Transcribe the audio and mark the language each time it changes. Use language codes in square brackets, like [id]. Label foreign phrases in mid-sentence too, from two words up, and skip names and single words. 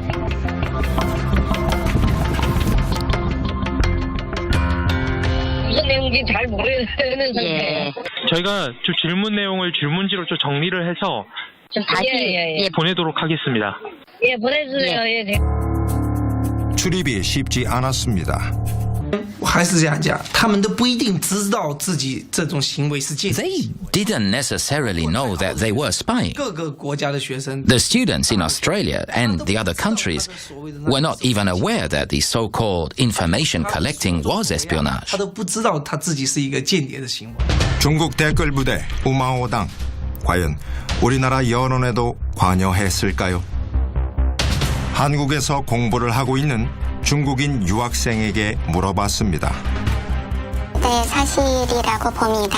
[ko] 무슨 내용인지 잘 모르는 상태. 저희가 좀 질문 내용을 질문지로 좀 정리를 해서 좀 다시 보내도록 하겠습니다. 예, 보내주세요. 예. 출입이 쉽지 않았습니다. [zh] 还是这样讲，他们都不一定知道自己这种行为是间谍。 [en] They didn't necessarily know that they were spying. [zh] 各个国家的学生 [en] The students in Australia and the other countries were not even aware that the so-called information collecting was espionage. [zh] 他都不知道他自己是一个间谍的行为。 [ko] 중국 댓글 부대 우마오당 과연 우리나라 여론에도 관여했을까요? 한국에서 공부를 하고 있는 중국인 유학생에게 물어봤습니다. 네, 사실이라고 봅니다.